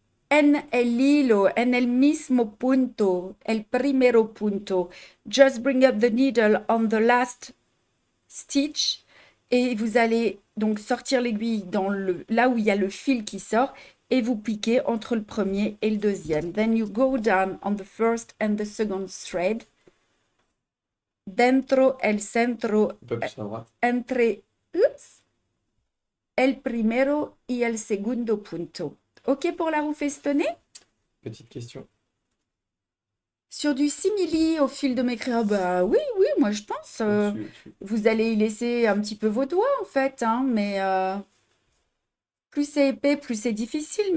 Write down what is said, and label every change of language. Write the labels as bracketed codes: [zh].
[es] en el mismo punto, el primero punto. [en] Just bring up the needle on the last stitch [fr] et vous allez donc sortir l'aiguille là où il y a le fil qui sort et vous piquez entre le premier et le deuxième. [en] Then you go down on the first and the second thread. [es] Dentro el centro [fr] Un peu plus à droite. [es] entre el primero y el segundo punto. [fr] OK pour la roue festonnée? Petite question. Sur du simili au fil de m'écrire, bah oui, oui, moi je pense. Au-dessus. Vous allez y laisser un petit peu vos doigts en fait, hein, mais plus c'est épais, plus c'est difficile.